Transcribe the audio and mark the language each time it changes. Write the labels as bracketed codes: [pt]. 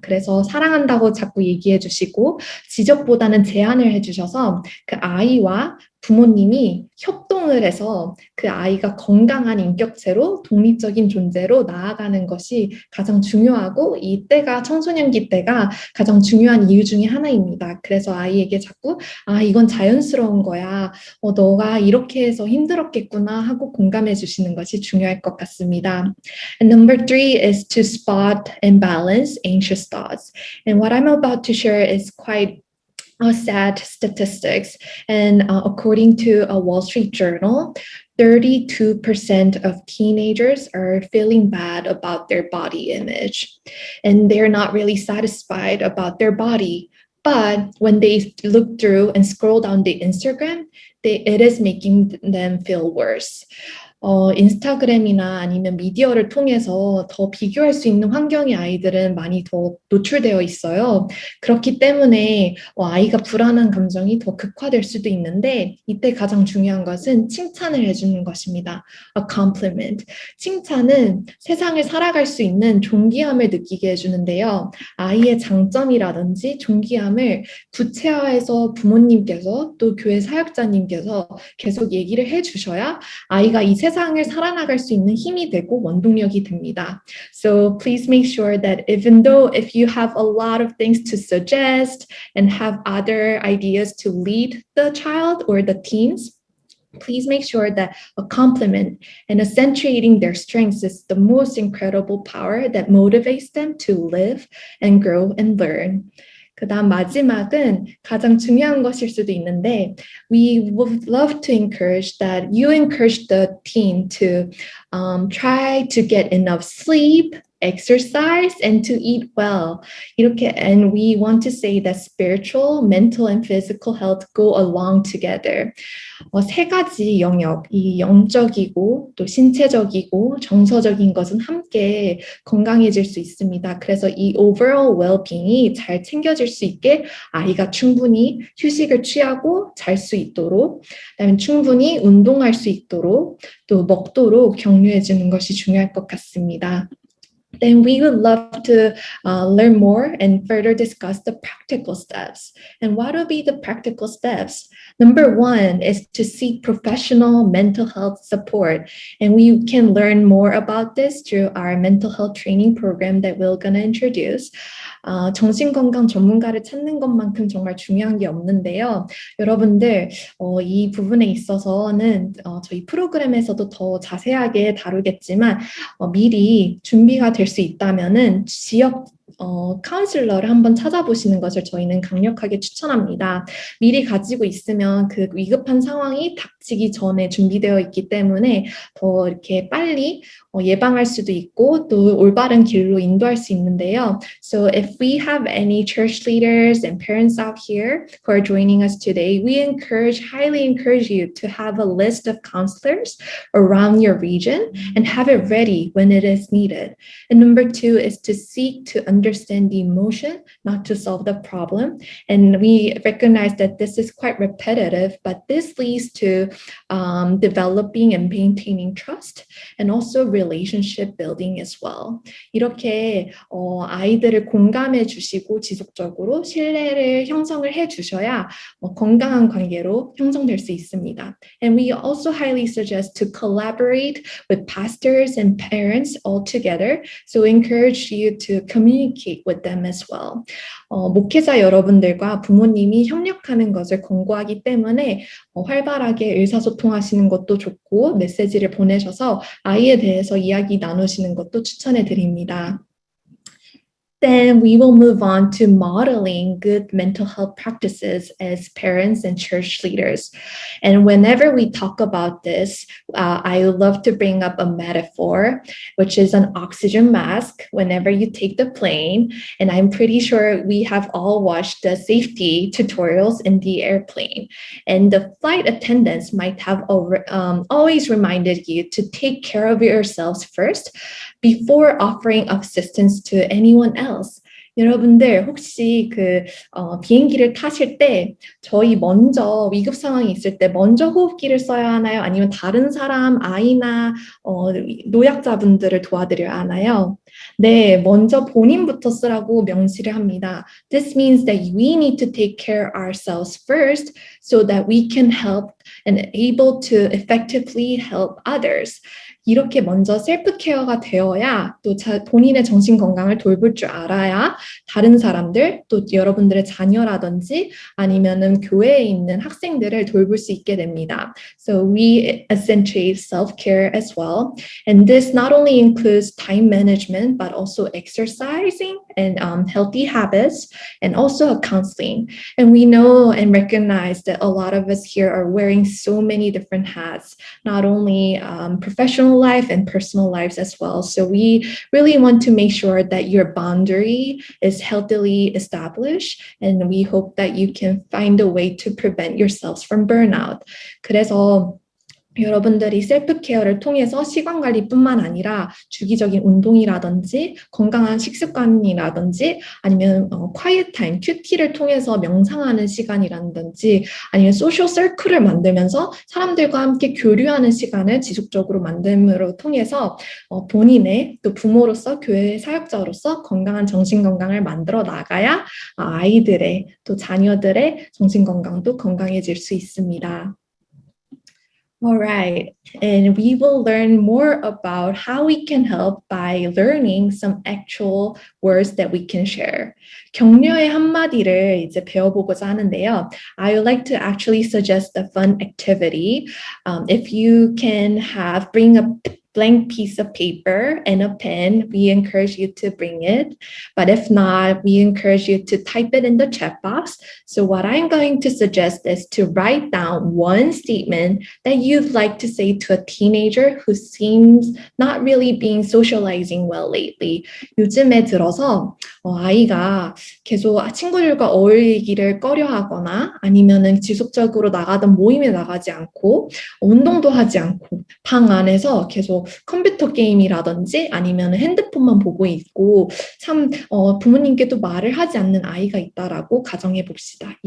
[ko] 그래서 사랑한다고 자꾸 얘기해 주시고 지적보다는 제안을 해주셔서 그 아이와 부모님이 협동을 해서 그 아이가 건강한 인격체로 독립적인 존재로 나아가는 것이 가장 중요하고 이때가 청소년기 때가 가장 중요한 이유 중에 하나입니다. 그래서 아이에게 자꾸 이건 자연스러운 거야. 너가 이렇게 해서 힘들었겠구나 하고 공감해 주시는 것이 중요할 것 같습니다. [en] And number 3 is to spot and balance anxious thoughts. And what I'm about to share is quite sad statistics. And according to a Wall Street Journal, 32% of teenagers are feeling bad about their body image. And they're not really satisfied about their body. But when they look through and scroll down the Instagram, it is making them feel worse. [ko] 인스타그램이나 아니면 미디어를 통해서 더 비교할 수 있는 환경에 아이들은 많이 더 노출되어 있어요. 그렇기 때문에 아이가 불안한 감정이 더 극화될 수도 있는데 이때 가장 중요한 것은 칭찬을 해주는 것입니다. [en] A compliment. [ko] 칭찬은 세상을 살아갈 수 있는 존귀함을 느끼게 해주는데요. 아이의 장점이라든지 존귀함을 구체화해서 부모님께서 또 교회 사역자님께서 계속 얘기를 해주셔야 아이가 이 세상을 살아나갈 수 있는 힘이 되고 원동력이 됩니다. [en] So please make sure that even though if you have a lot of things to suggest and have other ideas to lead the child or the teens, please make sure that a compliment and accentuating their strengths is the most incredible power that motivates them to live and grow and learn. [ko] 그 다음 마지막은 가장 중요한 것일 수도 있는데 [en] we would love to encourage that you encourage the teen to try to get enough sleep exercise, and to eat well. [ko] 이렇게, [en] and we want to say that spiritual, mental, and physical health go along together. [ko] 세 가지 영역, 이 영적이고 또 신체적이고 정서적인 것은 함께 건강해질 수 있습니다. 그래서 이 [en] overall well-being [ko] 이 잘 챙겨질 수 있게 아이가 충분히 휴식을 취하고 잘 수 있도록, 그다음에 충분히 운동할 수 있도록, 또 먹도록 격려해 주는 것이 중요할 것 같습니다. [en] Then we would love to learn more and further discuss the practical steps. And what will be the practical steps? Number one is to seek professional mental health support. And we can learn more about this through our mental health training program that we're going to introduce. [ko] 정신건강 전문가를 찾는 것만큼 정말 중요한 게 없는데요. 여러분들 이 부분에 있어서는 저희 프로그램에서도 더 자세하게 다루겠지만 미리 준비가 될 수 있다면은 지역 카운슬러를 한번 찾아보시는 것을 저희는 강력하게 추천합니다. 미리 가지고 있으면 그 위급한 상황이 닥치기 전에 준비되어 있기 때문에 더 이렇게 빨리 예방할 수도 있고 또 올바른 길로 인도할 수 있는데요. [en] So if we have any church leaders and parents out here who are joining us today, we highly encourage you to have a list of counselors around your region and have it ready when it is needed. And number two is to seek to understand the emotion, not to solve the problem. And we recognize that this is quite repetitive, but this leads to developing and maintaining trust and also relationship building as well. [ko] 이렇게 아이들을 공감해 주시고 지속적으로 신뢰를 형성을 해 주셔야 건강한 관계로 형성될 수 있습니다. [en] And we also highly suggest to collaborate with pastors and parents all together. So we encourage you to communicate with them as well. [ko] 목회자 여러분들과 부모님이 협력하는 것을 권고하기 때문에 활발하게 의사소통하시는 것도 좋고 메시지를 보내셔서 아이에 대해서 이야기 나누시는 것도 추천해 드립니다. [en] Then we will move on to modeling good mental health practices as parents and church leaders. And whenever we talk about this, I love to bring up a metaphor, which is an oxygen mask whenever you take the plane. And I'm pretty sure we have all watched the safety tutorials in the airplane. And the flight attendants might have always reminded you to take care of yourselves first before offering assistance to anyone else. [ko] 여러분들 혹시 비행기를 타실 때 저희 먼저 위급 상황이 있을 때 먼저 호흡기를 써야 하나요? 아니면 다른 사람, 아이나 노약자분들을 도와드려야 하나요? 네, 먼저 본인부터 쓰라고 명시를 합니다. [en] This means that we need to take care ourselves first so that we can help and able to effectively help others. [ko] 이렇게 먼저 셀프 케어가 되어야 또 본인의 정신 건강을 돌볼 줄 알아야 다른 사람들 또 여러분들의 자녀라든지 아니면은 교회에 있는 학생들을 돌볼 수 있게 됩니다. [en] So we accentuate self-care as well. And this not only includes time management but also exercising and healthy habits and also counseling. And we know and recognize that a lot of us here are wearing so many different hats, not only professional life and personal lives as well. So we really want to make sure that your boundary is healthily established, and we hope that you can find a way to prevent yourselves from burnout. [ko] 그래서 여러분들이 셀프 케어를 통해서 시간 관리뿐만 아니라 주기적인 운동이라든지 건강한 식습관이라든지 아니면 [en] quiet time, [ko] 큐티를 통해서 명상하는 시간이라든지 아니면 소셜 서클을 만들면서 사람들과 함께 교류하는 시간을 지속적으로 만듦으로 통해서 본인의 또 부모로서 교회의 사역자로서 건강한 정신 건강을 만들어 나가야 아이들의 또 자녀들의 정신 건강도 건강해질 수 있습니다. [en] All right, and we will learn more about how we can help by learning some actual words that we can share. [ko] 격려의 한마디를 이제 배워보고자 하는데요. [en] I would like to actually suggest a fun activity. If you can bring a blank piece of paper and a pen, we encourage you to bring it. But if not, we encourage you to type it in the chat box. So what I'm going to suggest is to write down one statement that you'd like to say to a teenager who seems not really being socializing well lately. [ko] 요즘에 들어서 아이가 계속 친구들과 어울리기를 꺼려하거나 아니면은 지속적으로 나가던 모임에 나가지 않고 운동도 하지 않고 방 안에서 계속 컴퓨터 게임이라든지 아니면 핸드폰만 보고 있고 참 부모님께도 말을 하지 않는 아이가 있다라고 가정해 봅시다.